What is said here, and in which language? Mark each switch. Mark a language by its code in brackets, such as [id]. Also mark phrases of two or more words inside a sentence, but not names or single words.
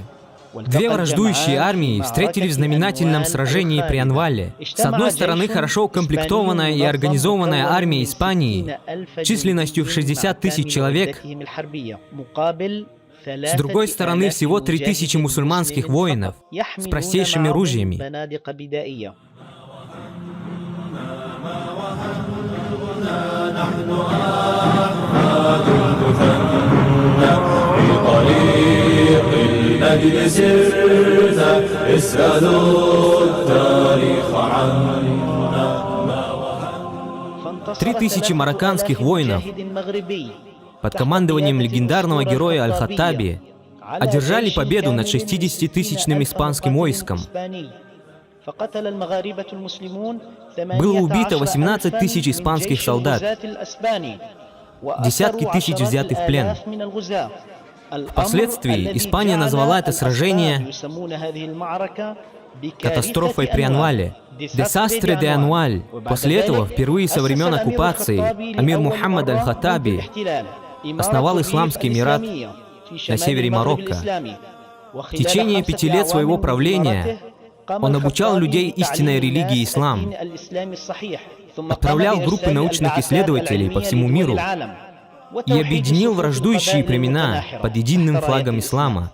[ru] Две враждующие армии встретились в знаменательном сражении при Анвале. С одной стороны, хорошо укомплектованная и организованная армия Испании численностью в 60 000 человек, с другой стороны, всего 3000 мусульманских воинов с простейшими ружьями. [ar] المجد سرت اسألوا التاريخ عنا. [ru] 3000 марокканских воинов под командованием легендарного героя Аль-Хаттаби одержали победу над 60-тысячным испанским войском. Было убито 18 тысяч испанских солдат, десятки тысяч взяты в плен. Впоследствии Испания назвала это сражение катастрофой при Анвале, «Десастре де Анваль». После этого, впервые со времен оккупации, амир Мухаммад аль-Хаттаби основал Исламский Эмират на севере Марокко. В течение 5 лет своего правления он обучал людей истинной религии ислам, отправлял группы научных исследователей по всему миру и объединил враждующие племена под единым флагом ислама.